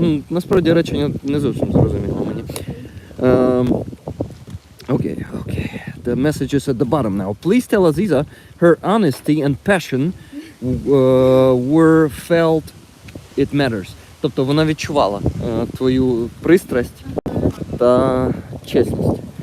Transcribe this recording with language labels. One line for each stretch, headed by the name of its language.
Ukrainian: Насправді речення не зовсім зрозуміло мені.
English: Okay. The message is at the bottom now. Please tell Aziza her honesty and passion were felt it matters.
Ukrainian: Тобто вона відчувала твою пристрасть та чесність.